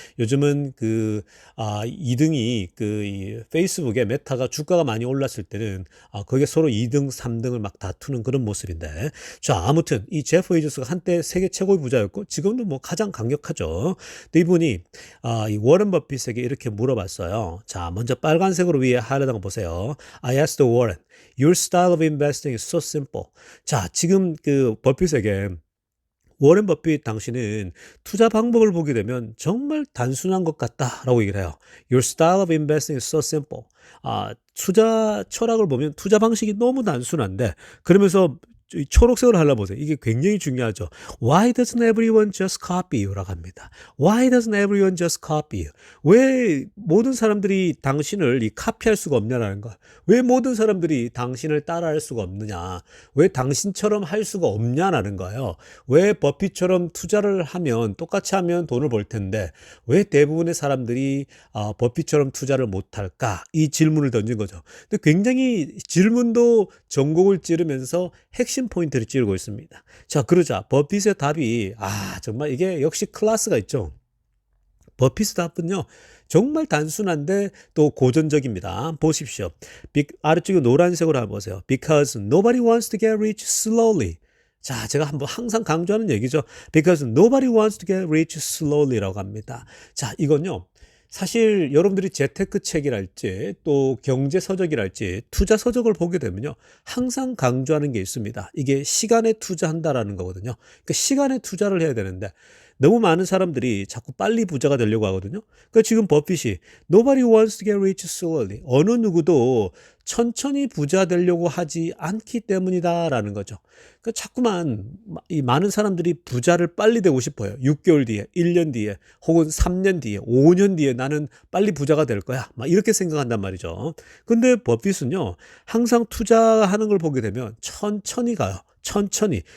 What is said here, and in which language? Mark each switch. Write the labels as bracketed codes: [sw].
[ko] 요즘은 2등이 이 페이스북의 메타가 주가가 많이 올랐을 때는 그게 서로 2등, 3등을 막 다투는 그런 모습인데. 자, 아무튼 이 제프 베이조스가 한때 세계 최고의 부자였고 지금도 뭐 가장 강력하죠. 근데 이분이 이 워렌 버핏에게 이렇게 물어봤어요. 자, 먼저 빨간색으로 위에 하이라이트한 거 보세요. [en] I asked Warren, your style of investing is so simple. [ko] 자, 지금 그 버핏에게 워렌 버핏 당신은 투자 방법을 보게 되면 정말 단순한 것 같다라고 얘기를 해요. [en] Your style of investing is so simple. [ko] 투자 철학을 보면 투자 방식이 너무 단순한데 그러면서 이 초록색으로 하려보세요. 이게 굉장히 중요하죠. [en] Why doesn't everyone just copy you [ko] 라고 합니다. [en] Why doesn't everyone just copy you? [ko] 왜 모든 사람들이 당신을 카피할 수가 없냐라는 거. 왜 모든 사람들이 당신을 따라할 수가 없느냐. 왜 당신처럼 할 수가 없냐라는 거예요. 왜 버핏처럼 투자를 하면 똑같이 하면 돈을 벌 텐데 왜 대부분의 사람들이 버핏처럼 투자를 못할까? 이 질문을 던진 거죠. 근데 굉장히 질문도 전곡을 찌르면서 핵심 포인트를 찌르고 있습니다. 자, 그러자 버핏의 답이 정말 이게 역시 클래스가 있죠. 버핏의 답은요. 정말 단순한데 또 고전적입니다. 보십시오. 아래쪽에 노란색으로 한번 보세요. [en] Because nobody wants to get rich slowly. [ko] 자, 제가 한번 항상 강조하는 얘기죠. [en] Because nobody wants to get rich slowly [ko] 라고 합니다. 자, 이건요. 사실 여러분들이 재테크 책이랄지 또 경제 서적이랄지 투자 서적을 보게 되면요. 항상 강조하는 게 있습니다. 이게 시간에 투자한다라는 거거든요. 그러니까 시간에 투자를 해야 되는데 너무 많은 사람들이 자꾸 빨리 부자가 되려고 하거든요. 그러니까 지금 버핏이 [en] Nobody wants to get rich slowly. [ko] 어느 누구도 천천히 부자 되려고 하지 않기 때문이다라는 거죠. 그러니까 자꾸만 이 많은 사람들이 부자를 빨리 되고 싶어요. 6개월 뒤에, 1년 뒤에, 혹은 3년 뒤에, 5년 뒤에 나는 빨리 부자가 될 거야. 막 이렇게 생각한단 말이죠. 근데 버핏은요, 항상 투자하는 걸 보게 되면 천천히 가요. 천천히.